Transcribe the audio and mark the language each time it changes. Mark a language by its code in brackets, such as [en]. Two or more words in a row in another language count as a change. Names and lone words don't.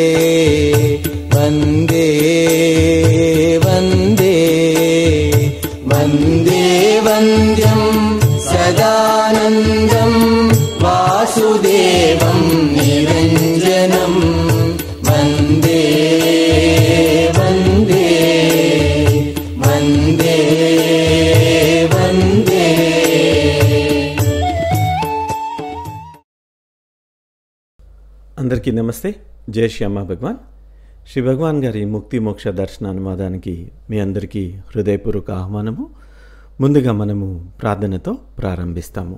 [sa] वन्दे वन्दे वन्दे वन्द्यं सदानन्दं वासुदेवं निरञ्जनं वन्दे वन्दे वन्दे वन्दे। [te] అందరికీ నమస్తే. జై శ్యామ భగవాన్. శ్రీ భగవాన్ గారి ముక్తి మోక్ష దర్శన అనువాదానికి మీ అందరికీ హృదయపూర్వక ఆహ్వానము. ముందుగా మనము ప్రార్థనతో ప్రారంభిస్తాము.